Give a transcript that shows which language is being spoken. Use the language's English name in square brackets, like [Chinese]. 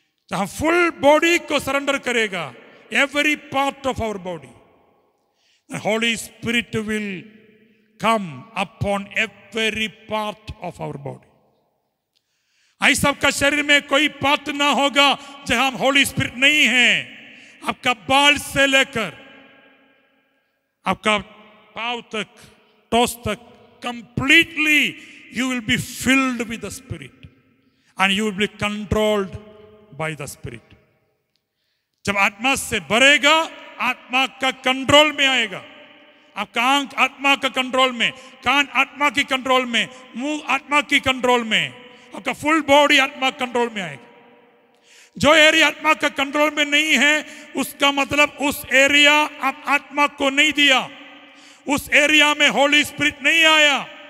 [Hindi] जहां full body को surrender करेगा, [English] Every part of our body, the Holy Spirit will come upon every part of our body. [Hindi] ऐसा आपका शरीर में कोई पार्ट ना होगा जहां होली स्पिरिट नहीं है। आपका बाल से लेकर आपका पांव तक, टोस तक, [English] completely you will be filled with the Spirit and you will be controlled by the Spirit. [Hindi] जब आत्मा से भरेगा, आत्मा का कंट्रोल में आएगा। आपका आंख आत्मा का कंट्रोल में, कान आत्मा की कंट्रोल में, मुंह आत्मा की कंट्रोल में, आपका फुल बॉडी आत्मा कंट्रोल में आएगा। जो एरिया आत्मा का कंट्रोल में नहीं है, उसका मतलब उस एरिया आप आत्मा को नहीं दिया, उस एरिया में होली स्पिरिट नहीं आया।